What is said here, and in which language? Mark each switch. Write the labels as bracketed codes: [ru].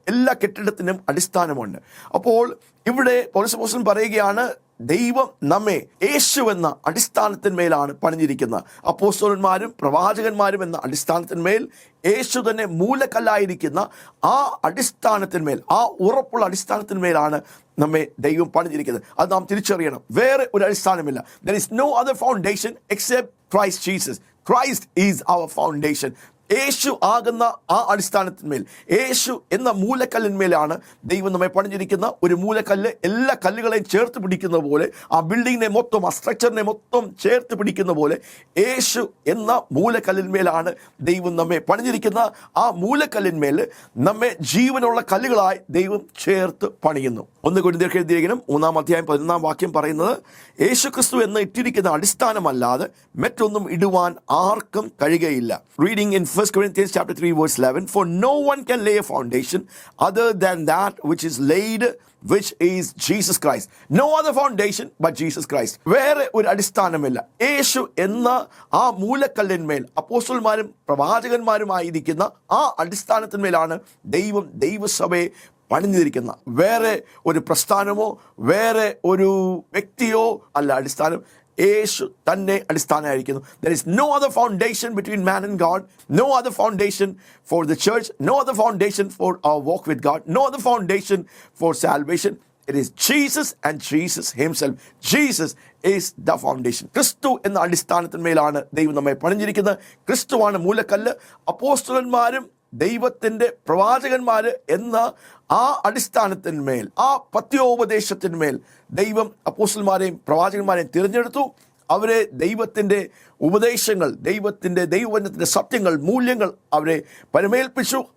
[ml] എല്ലാ കെട്ടിടത്തിനും അടിസ്ഥാനമുണ്ട്. അപ്പോൾ ഇവിടെ പൗലോസ് അപ്പോസ്തലൻ പറയുകയാണ്, ദൈവം നമ്മെ യേശു എന്ന അടിസ്ഥാനത്തിന്മേലാണ് പണിഞ്ഞിരിക്കുന്നത്. അപ്പോസ്തലന്മാരും പ്രവാചകന്മാരും എന്ന അടിസ്ഥാനത്തിന്മേൽ, യേശു തന്നെ മൂലക്കല്ലായിരിക്കുന്ന ആ അടിസ്ഥാനത്തിന്മേൽ, ആ ഉറപ്പുള്ള അടിസ്ഥാനത്തിന്മേലാണ് നമ്മെ ദൈവം പണിഞ്ഞിരിക്കുന്നത്. അത് നാം തിരിച്ചറിയണം. വേറെ ഒരു അടിസ്ഥാനമില്ല. [en] There is no other foundation except Christ Jesus. Christ is our foundation. [ml] യേശു ആകുന്ന ആ അടിസ്ഥാനത്തിന്മേൽ, യേശു എന്ന മൂലക്കല്ലിന്മേലാണ് ദൈവം നമ്മെ പണിഞ്ഞിരിക്കുന്ന. ഒരു മൂലക്കല്ല് എല്ലാ കല്ലുകളെയും ചേർത്ത് പിടിക്കുന്ന പോലെ, ആ ബിൽഡിങ്ങിനെ മൊത്തം, ആ സ്ട്രക്ചറിനെ മൊത്തം ചേർത്ത് പിടിക്കുന്ന പോലെ യേശു എന്ന മൂലക്കല്ലിന്മേലാണ് ദൈവം നമ്മെ പണിഞ്ഞിരിക്കുന്ന. ആ മൂലക്കല്ലിന്മേൽ നമ്മെ ജീവനുള്ള കല്ലുകളായി ദൈവം ചേർത്ത് പണിയുന്നു. 1 കൊരിന്ത്യർക്ക് എഴുതിയ ലേഖനം 3-ാം വാക്യം പറയുന്നത്, യേശു ക്രിസ്തു എന്ന് ഇട്ടിരിക്കുന്ന അടിസ്ഥാനമല്ലാതെ മറ്റൊന്നും ഇടുവാൻ ആർക്കും കഴിയുകയില്ല. [en] Reading in 1 Corinthians chapter 3 verse 11, for no one can lay a foundation other than that which is laid, which is Jesus Christ. No other foundation but Jesus Christ. [ml] വേറെ ഒരു അടിസ്ഥാനമില്ല. യേശു എന്ന ആ മൂലക്കല്ലിന്മേൽ അപ്പോസ്തലന്മാരും പ്രവാചകന്മാരുമായിരിക്കുന്ന ആ അടിസ്ഥാനത്തിന്മേലാണ് ദൈവം ദൈവസഭയെ പണിഞ്ഞിരിക്കുന്ന. വേറെ ഒരു പ്രസ്ഥാനമോ വേറെ ഒരു വ്യക്തിയോ അല്ല അടിസ്ഥാനം. യേശു തന്നെ അടിസ്ഥാനമായിരിക്കുന്നു. [en] There is no other foundation between man and God, no other foundation for the church, no other foundation for our walk with God, no other foundation for salvation. It is Jesus and Jesus himself. Jesus is the foundation. [ml] ക്രിസ്തു എന്ന അടിസ്ഥാനത്തിന്മേലാണ് ദൈവം നമ്മെ പണിഞ്ഞിരിക്കുന്നത്. ക്രിസ്തുവാണ് മൂലക്കല്ല്. അപ്പോസ്തലന്മാരും ദൈവത്തിൻ്റെ പ്രവാചകന്മാർ എന്ന ആ അടിസ്ഥാനത്തിന്മേൽ, ആ പത്യോപദേശത്തിന്മേൽ ദൈവം അപ്പോസ്തലന്മാരെയും പ്രവാചകന്മാരെയും തിരഞ്ഞെടുത്തു. അവരെ ദൈവത്തിൻ്റെ ഉപദേശങ്ങൾ, ദൈവവചനത്തിൻ്റെ സത്യങ്ങൾ, മൂല്യങ്ങൾ അവരെ പരമേൽപ്പിച്ചു.